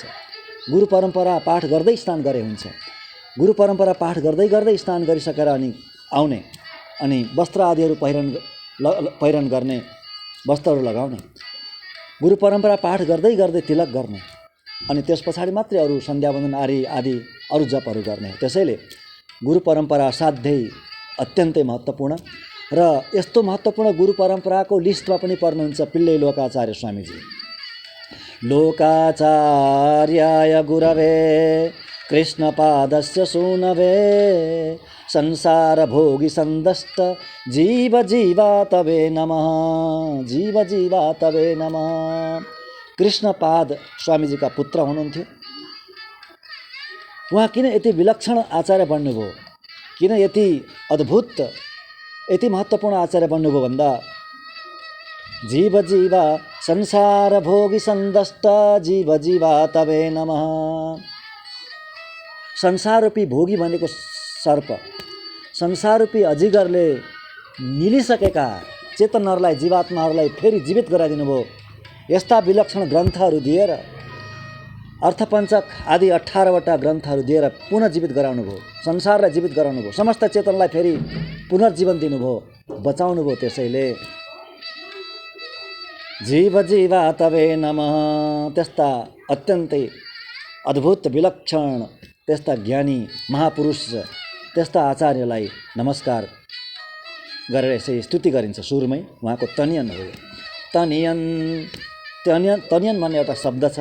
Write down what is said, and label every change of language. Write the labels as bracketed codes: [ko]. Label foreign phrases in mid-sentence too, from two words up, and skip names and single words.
[ne] गुरु परम्परा पाठ गर्दै स्नान गरे हुन्छ। गुरु परम्परा पाठ गर्दै गर्दै स्नान गरिसकेर अनि आउने, अनि वस्त्र आदिहरू पहिरन गर्ने, वस्त्रहरू लगाउने, गुरु परम्परा पाठ गर्दै गर्दै तिलक गर्ने, अनि त्यस पछाडि मात्रै अरू सन्ध्यावन्दन आदि अरू जपहरू गर्ने। त्यसैले गुरु परम्परा साध्यै अत्यन्तै महत्त्वपूर्ण। र यस्तो महत्त्वपूर्ण गुरु परम्पराको लिस्टमा पनि पर्नुहुन्छ पिल्लै लोकाचार्य स्वामीजी। [sa] लोकाचार्याय गुरवे कृष्णपादस्य सूनवे संसार भोगी संदष्ट जीव जीवा तवे नमः, जीव जीवा तवे नमः। [ne] कृष्णपाद स्वामीजीका पुत्र हुनुहुन्थ्यो। उहाँ किन यति विलक्षण आचार्य बन्नुभयो, किन यति अद्भुत, यति महत्त्वपूर्ण आचार्य बन्नुभयो भन्दा [sa] जीव जीवा संसार भोगी संदष्ट जीव जीवा तवे नमः। [ne] संसाररूपी भोगी भनेको सर्प, संसाररूपी अजिगरले मिलिसकेका चेतनहरूलाई, जीवात्माहरूलाई फेरि जीवित गराइदिनु भयो। यस्ता विलक्षण ग्रन्थहरू दिएर, अर्थपञ्चक आदि 18वटा ग्रन्थहरू दिएर पुनर्जीवित गराउनु भयो, संसारलाई जीवित गराउनु भयो, समस्त चेतनलाई फेरि पुनर्जीवन दिनुभयो, बचाउनु भयो। [sa] त्यसैले जीव जीवा तवे नमः। [ne] त्यस्ता अत्यन्तै अद्भुत विलक्षण, त्यस्ता ज्ञानी महापुरुष, त्यस्ता आचार्यलाई नमस्कार गरेर यसै स्तुति गरिन्छ। सुरुमै उहाँको तनियन हो। तनियन तनियन भन्ने एउटा शब्द छ।